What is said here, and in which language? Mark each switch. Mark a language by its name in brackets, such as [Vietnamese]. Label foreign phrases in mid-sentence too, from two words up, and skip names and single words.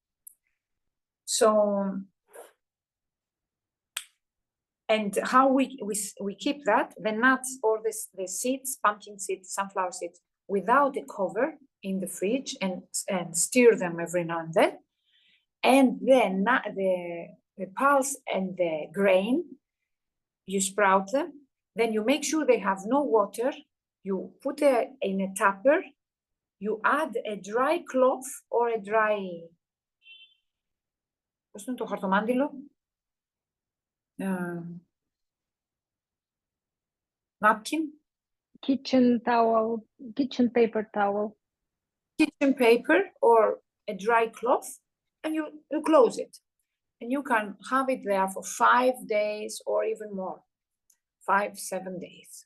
[English] So, and how we keep that, the nuts or the seeds, pumpkin seeds, sunflower seeds, without a cover in the fridge, and stir them every now and then. And then the pulse and the grain, you sprout them. Then you make sure they have no water. You put in a tupper. You add a dry cloth or a dry, [Greek] πώς είναι το χαρτομάντιλο? [English] Napkin? Kitchen towel, kitchen paper towel. Kitchen paper or a dry cloth, and you close it. And you can have it there for 5 days or even more, 5-7 days.